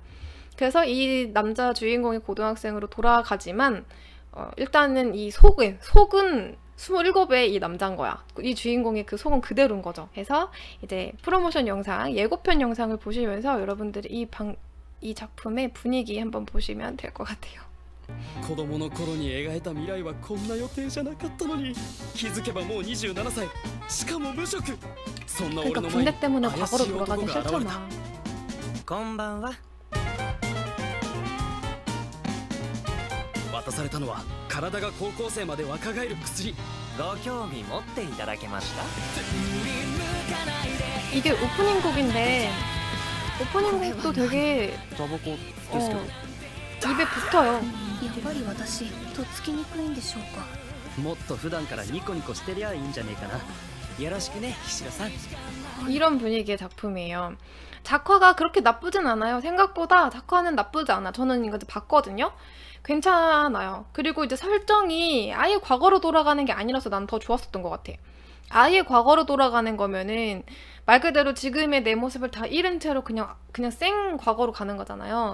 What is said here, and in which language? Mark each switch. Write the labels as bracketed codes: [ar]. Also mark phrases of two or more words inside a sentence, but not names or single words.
[ko] 그래서 이 남자 주인공이 고등학생으로 돌아가지만 일단은 이 속은 27의 이 남자인 거야. 이 주인공의 그 속은 그대로인 거죠. 그래서 이제 프로모션 영상, 예고편 영상을 보시면서 여러분들이 이 작품의 분위기 한번 보시면 될 것 같아요. [ja] 子供の頃に描いた未来はこんな予定じゃなかったのに気づけばもう27歳しかも無職そんな俺 [ko] 그러니까 [ja] の前 [ko] 군대 [ja] に [ko] 때문에 [ja] 怪 [ko] 과거로 [ja] しい [ko] 돌아가기 [ja] 男が現れた [ko] 싫잖아. [ja] こんばんは。渡されたのは体が高校生まで若返る薬ご興味持っていただけました？ [ko] 이게 오프닝 곡인데 오프닝 곡도 되게 [ja] タバコですけど [ko] 입에 붙어요. [ja] やっぱり私とっつきにくいんでしょうか。もっと普段からニコニコしてりゃいいんじゃねえかな。よろしくね、菱田さん。 [ko] 이런 분위기의 작품이에요. 작화가 그렇게 나쁘진 않아요. 생각보다 작화는 나쁘지 않아. 저는 이거 봤거든요. 괜찮아요. 그리고 이제 설정이 아예 과거로 돌아가는 게 아니라서 난 더 좋았었던 것 같아. 아예 과거로 돌아가는 거면은 말 그대로 지금의 내 모습을 다 잃은 채로 그냥 생 과거로 가는 거잖아요.